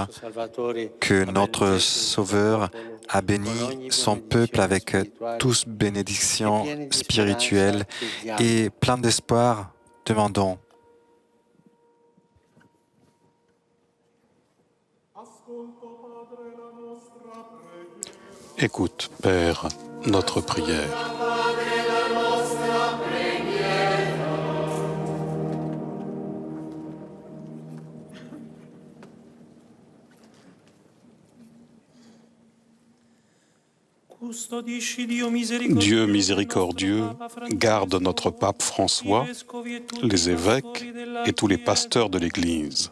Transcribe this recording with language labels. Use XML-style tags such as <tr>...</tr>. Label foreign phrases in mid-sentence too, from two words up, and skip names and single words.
<it>il Salvatore</it> <fr>que</fr> <it>ha</it> <fr>notre</fr> <it>benedetto il</it> <fr>Sauveur</fr> <it>popolo</it> <fr>a</fr> <it>con</it> <fr>béni</fr> <it>ogni</it> <fr>son</fr> <it>benedizione</it> <fr>peuple avec</fr> <it>spirituale</it> <fr>tous</fr> <it>e</it> <fr>bénédictions</fr> <it>pieni di</it> <fr>spirituelles</fr> <it>speranza chiediamo.</it> <fr>et plein d'espoir. Demandons. Écoute, Père, notre prière. Dieu miséricordieux, garde notre pape François, les évêques et tous les pasteurs de l'Église.</fr>